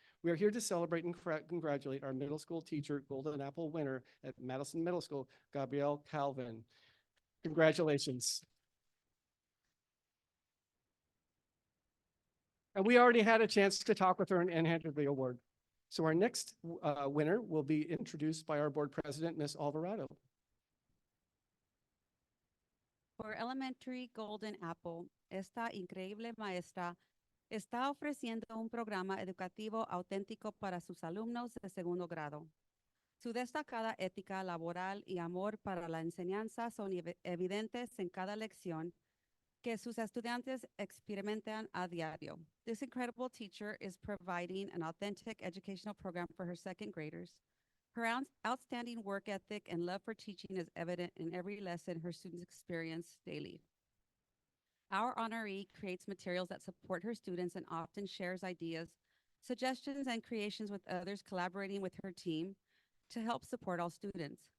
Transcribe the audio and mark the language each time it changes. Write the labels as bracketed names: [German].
[English] We are here to celebrate and congratulate our middle school teacher, Golden Apple winner at Madison Middle School, Gabrielle Calvin. Congratulations. And we already had a chance to talk with her and hand her the award. So our next winner will be introduced by our board president, Ms. Alvarado. For Elementary Golden Apple, [Spanish] esta increíble maestra está ofreciendo un programa educativo auténtico para sus alumnos de segundo grado. Su destacada ética laboral y amor para la enseñanza son evidentes en cada lección que sus estudiantes experimentan a diario. [English] This incredible teacher is providing an authentic educational program for her second graders. Her outstanding work ethic and love for teaching is evident in every lesson her students experience daily. Our honoree creates materials that support her students and often shares ideas, suggestions, and creations with others, collaborating with her team to help support all students.